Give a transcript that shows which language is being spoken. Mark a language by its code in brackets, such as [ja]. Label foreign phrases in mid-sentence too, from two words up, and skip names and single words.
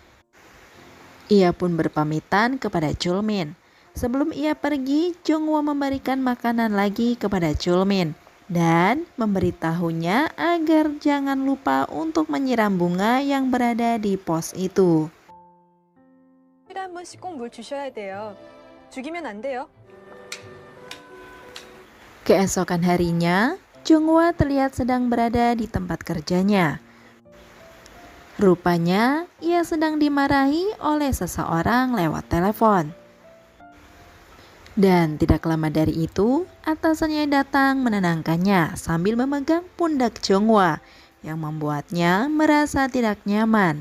[id] Ia pun berpamitan kepada Julmin. Sebelum ia pergi, Junghwa memberikan makanan lagi kepada Julmin dan memberitahunya agar jangan lupa untuk menyiram bunga yang berada di pos itu. [ko] 한 번씩 꼭 물 주셔야 돼요. 죽이면 안 돼요. [id] Keesokan harinya, Junghwa terlihat sedang berada di tempat kerjanya. Rupanya, ia sedang dimarahi oleh seseorang lewat telepon. Dan tidak lama dari itu, atasannya datang menenangkannya sambil memegang pundak Junghwa yang membuatnya merasa tidak nyaman.